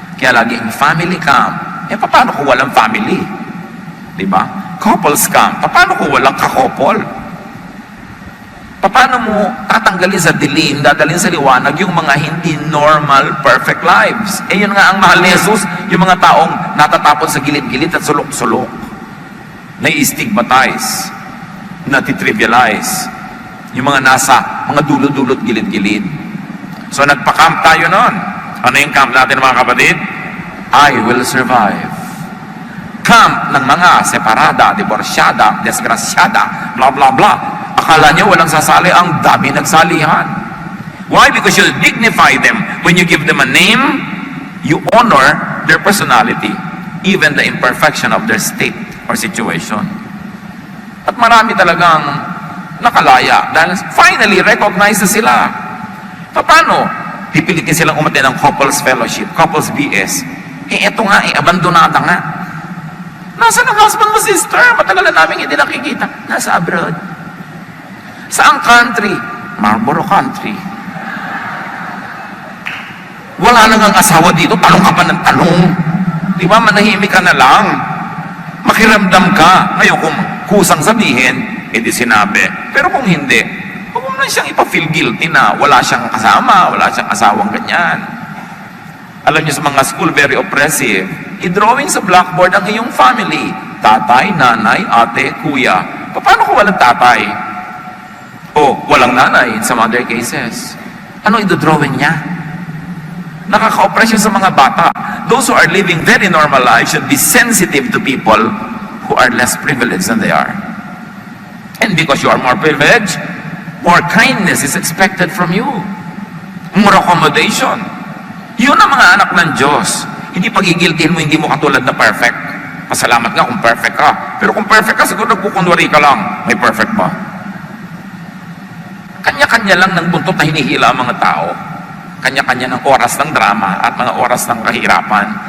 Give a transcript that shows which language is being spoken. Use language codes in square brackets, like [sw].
[tl] Kaya laging family camp. Paano kung walang family? Diba? Couples camp. Paano kung walang kakopol? Paano mo tatanggalin sa dilim, dadalhin sa liwanag yung mga hindi normal, perfect lives? Yun nga ang mahal ni Jesus, yung mga taong natatapon sa gilid-gilid at sulok-sulok. Na-stigmatize, natitrivialize. Yung mga nasa, mga dulo-dulot gilid-gilid. So nagpa-camp tayo noon. Ano yung camp natin mga kapatid? [en] I will survive. [tl] Camp ng mga separada, divorsyada, desgrasyada, blah blah blah. Akala nyo walang sasali, ang dami nagsalihan. [en] Why? Because you dignify them. When you give them a name, you honor their personality, even the imperfection of their state or situation. [tl] At marami talagang nakalaya dahil finally recognize na sila. Paano? Pipilitin silang umatin ng couples fellowship, couples BS. Eto nga, abandonada nga. Nasaan ang husband mo, sister? Matagal na namin hindi nakikita. Nasa abroad. Saang country? Marlboro country. Wala nang ang asawa dito, talong ka pa ng talong. Di ba, manahimik ka na lang. Makiramdam ka. Ngayon, kung kusang sabihin, edi sinabi. Pero kung hindi, huwag mo na siyang ipa-feel guilty na wala siyang kasama, wala siyang asawang ganyan. Alam niyo sa mga school, very oppressive. I-drawing sa blackboard ang iyong family. Tatay, nanay, ate, kuya. Paano kung walang tatay? O walang nanay in some other cases? Ano i-drawing niya? Nakaka-oppress yun sa mga bata. [en] Those who are living very normal lives should be sensitive to people who are less privileged than they are. And because you are more privileged, more kindness is expected from you. More accommodation. [tl] Yun ang mga anak ng Diyos. Hindi pagigiltin mo, hindi mo katulad na perfect. Pasalamat nga kung perfect ka. Pero kung perfect ka, siguro nagkukunwari ka lang. May perfect ba? Kanya-kanya lang ng buntot na hinihila ang mga tao. Kanya-kanya ng oras ng drama at mga oras ng kahirapan.